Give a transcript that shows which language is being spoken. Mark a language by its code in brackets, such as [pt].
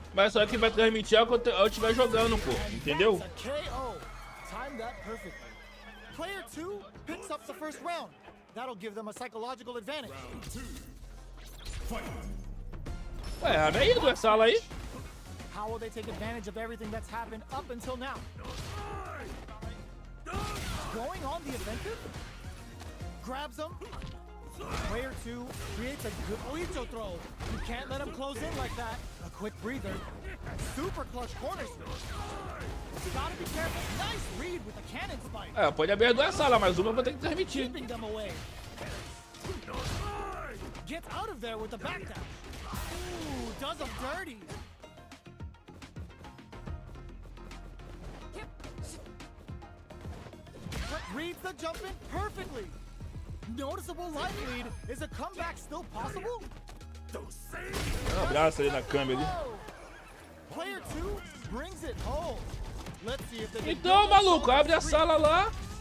[pt] Mas só que vai transmitir quando eu estiver jogando, pô. Entendeu? [en] That's a KO. Time that perfectly. Player 2 picks up the first round. That'll give them a psychological advantage. [pt] Ué, abre aí do sala aí. [en] How will they take advantage of everything that's happened up until now? Going on the offensive? Grabs him. Player 2 creates a good Oicho throw. You can't let him close in like that. A quick breather. Super clutch corner switch. Gotta be careful. Nice read with the cannon spike. [pt] É, pode abrir as duas salas, mas uma eu vou ter que transmitir. [en] Keeping them away. Gets out of there with the back dash. Ooh, does him dirty. Reads the jump in perfectly. Noticeable life lead. Is a comeback still possible? [pt] Um abraço ali na câmera ali. [en] Player 2 brings it home. Let's see if they can [pt] Então, maluco, abre a sala lá.